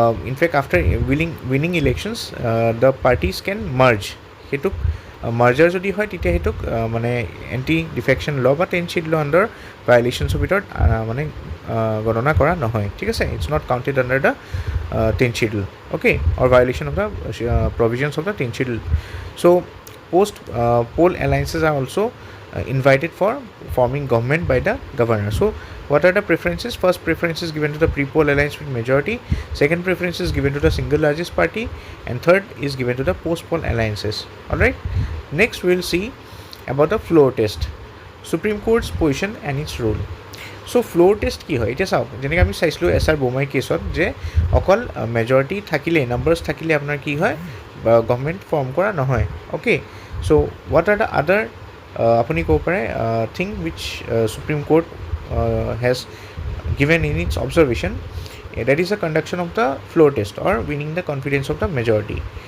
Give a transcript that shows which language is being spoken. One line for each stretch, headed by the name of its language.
English: in fact after winning elections the parties can merge
Assamese: সেইটোক merger যদি হয় তেতিয়া সেইটোক মানে এণ্টি ডিফেকশ্যন ল বা 10 শ্বীট ল আণ্ডাৰ ভায়লেশ্যনছৰ ভিতৰত মানে গণনা কৰা নহয় ঠিক আছে
English: It's not counted under the 10 sheet okay or violation of the provisions of the 10 sheet so' post poll alliances are also invited for forming government by the governor. So what are the preferences? First preference is given to the pre-poll alliance with majority, second preference is given to the single largest party, and third is given to the post-poll alliances. Alright, next we will see about the floor test, Supreme Court's position and its role. So floor test
Assamese: কি হয় এতিয়া চাওক যেনেকৈ আমি চাইছিলোঁ SR বোমাই কেছত যে অকল majority থাকিলে নাম্বাৰ্ছ থাকিলে আপোনাৰ কি হয় গভৰ্ণমেণ্ট ফৰ্ম কৰা নহয়
English: Okay so' what are the other আপুনি ক'ব পাৰে thing which Supreme Court has given in its observation that is a conduction of the floor test or winning the confidence of the majority.